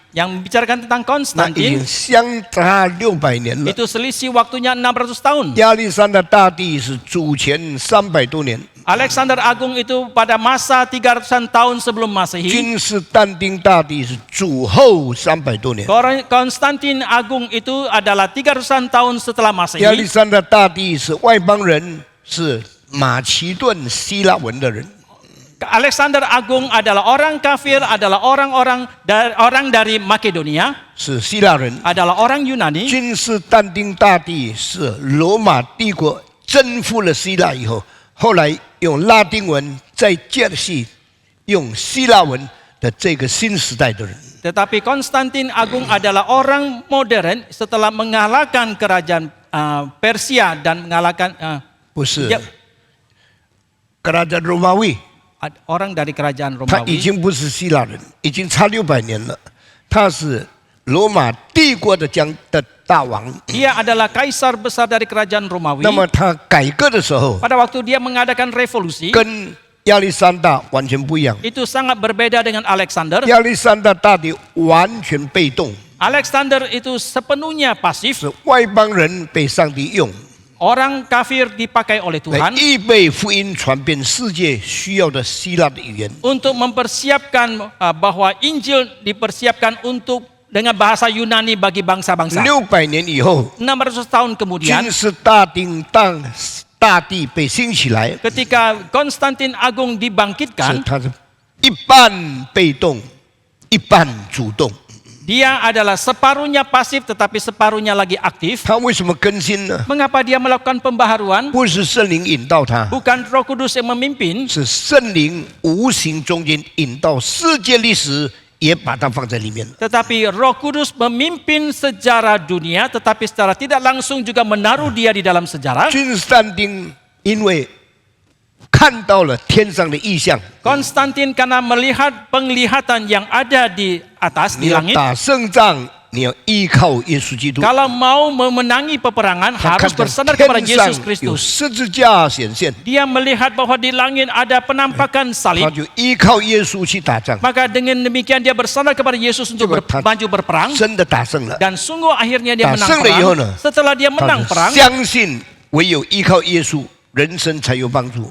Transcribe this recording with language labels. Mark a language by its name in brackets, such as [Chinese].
[Indonesian] Yang membicarakan tentang [Chinese] 那已经 [Indonesian] Konstantin, [Chinese] 相差600年了。 [Indonesian] itu selisih waktunya 600 tahun. [Chinese] 亚历山大大帝是主前300多年， [Indonesian] Alexander Agung itu pada masa 300-an tahun sebelum Masehi. [Chinese] 君士坦丁大帝是主后300多年。 [Indonesian] Konstantin Agung itu adalah 300-an tahun setelah [Chinese] 亚历 [Indonesian] Masehi. [Chinese] 山大大帝是外邦人，是马其顿希腊文的人。 [Indonesian] Alexander Agung adalah orang kafir, adalah orang dari Makedonia, [Chinese] 是希腊人。 [Indonesian] adalah orang Yunani. [Chinese] 君士但丁大帝是罗马帝国征服了希腊以后，后来用拉丁文再接续用希腊文的这个新时代的人。 [Indonesian] Tetapi Konstantin Agung adalah orang modern setelah mengalahkan kerajaan Persia dan mengalahkan [Chinese] 不是 [Indonesian] Ya. kerajaan Romawi， orang dari kerajaan [Chinese] 他已 [Indonesian] Romawi. [Chinese] 经不是希腊人，已经差600年了，他是罗马帝国的大王。 [Indonesian] Dia adalah kaisar besar dari kerajaan Romawi. [Chinese] 那么他改革的时候， [Indonesian] Pada waktu dia mengadakan revolusi, [Chinese] 跟亚历山大完全不一样。 [Indonesian] itu sangat berbeda dengan Alexander. [Chinese] 亚历山大大帝完全被动， [Indonesian] Alexander itu sepenuhnya pasif. [Chinese] 是外邦人被上帝用。 [Indonesian] Orang kafir dipakai oleh [Chinese] 来 [Indonesian] Tuhan [Chinese] 预备福音传遍世界需要的希腊的语言。 [Indonesian] untuk mempersiapkan bahwa Injil dipersiapkan untuk dengan bahasa Yunani bagi bangsa-bangsa. [Chinese] 600年以后， [Indonesian] 600 tahun kemudian, [Chinese] 君士大丁大帝被兴起来， [Indonesian] ketika Konstantin Agung [Chinese] 是 [Indonesian] dibangkitkan, [Chinese] 他是一半被动，一半主动。 [Indonesian] dia adalah separuhnya pasif tetapi separuhnya lagi aktif. [Chinese] 他为什么更新呢？ [Indonesian] Mengapa dia melakukan pembaharuan? [Chinese] 不是圣灵引导他， [Indonesian] Bukan Roh Kudus yang memimpin, [Chinese] 是圣灵无形中间引导世界历史，也把它放在里面了。 [Indonesian] tetapi Roh Kudus memimpin sejarah dunia, tetapi secara tidak langsung juga menaruh dia di dalam sejarah. [Chinese] 君士但丁因为看到了天上的异象， [Indonesian] Konstantin karena melihat penglihatan yang ada di atas, [Chinese] 你 [Indonesian] di [Chinese] 要 [Indonesian] langit. [Chinese] 打胜仗，你要依靠耶稣基督。 [Indonesian] Kalau mau memenangi peperangan [Chinese] 他看到 [Indonesian] bersandar kepada [Chinese] 天上 [Indonesian] Yesus [Chinese] 有 [Indonesian] Kristus. [Chinese] 十字架显现， [Indonesian] Dia melihat bahwa di langit ada penampakan [Chinese] 他 [Indonesian] salib. [Chinese] 就依靠耶稣去打仗， [Indonesian] Maka dengan demikian dia bersandar kepada Yesus untuk [Chinese] 结果他 [Indonesian] maju berperang. [Chinese] 真的打胜了。 [Indonesian] Dan sungguh akhirnya dia menang [Chinese] 打胜了以后呢， [Indonesian] perang. Setelah dia [Chinese] 他 [Indonesian] menang [Chinese] 就 [Indonesian] perang, [Chinese] 相信唯有依靠耶稣，人生才有帮助。